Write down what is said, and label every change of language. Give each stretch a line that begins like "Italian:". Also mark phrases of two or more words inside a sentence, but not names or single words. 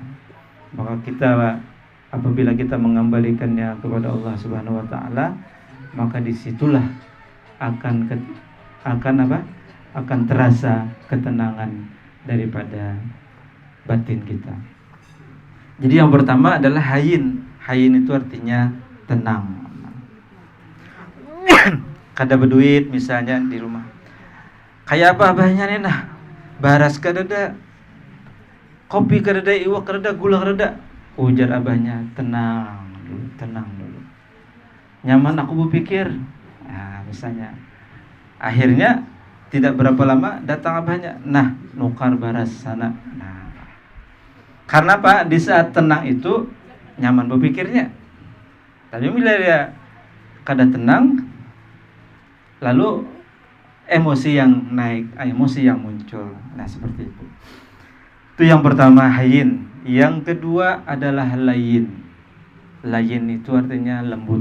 Indonesian: Maka kita apabila kita mengembalikannya kepada
Arabic: الله سبحانه وتعالى,
Indonesian: maka disitulah akan terasa ketenangan daripada batin kita. Jadi yang pertama adalah hayin. Hayin itu artinya tenang.
Banjar: Kada berduit misalnya di rumah, kayak apa abahnya nih nah, baras kadada, kopi kadada, iwak kadada, gula kadada. Ujar abahnya, tenang dulu. Nyaman aku berpikir. Nah, misalnya. Akhirnya tidak berapa lama datang abahnya, nah nukar baras sana.
Indonesian: Nah, karena apa?
Banjar: Di saat tenang itu nyaman berpikirnya. Tapi bila dia kada tenang, lalu emosi yang naik, emosi yang muncul.
Indonesian: Nah, seperti itu. Itu yang pertama, hayin. Yang kedua adalah layin. Layin itu artinya lembut.